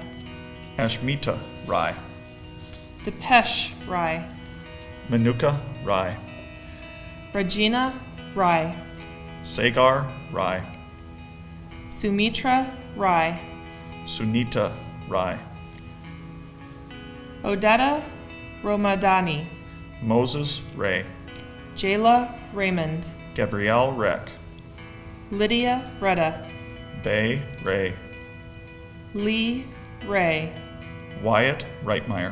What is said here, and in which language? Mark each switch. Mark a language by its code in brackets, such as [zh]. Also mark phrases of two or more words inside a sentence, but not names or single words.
[en] Ashmita Rai. Depesh Rai, Manuka Rai. Regina Rai, Sagar Rai. Sumitra Rai, Sunita Rai. Odetta Romadani, Moses Ray. Jayla Raymond, Gabrielle Reck. Lydia Retta, Bay Ray. Lee Ray, Wyatt Reitmeyer.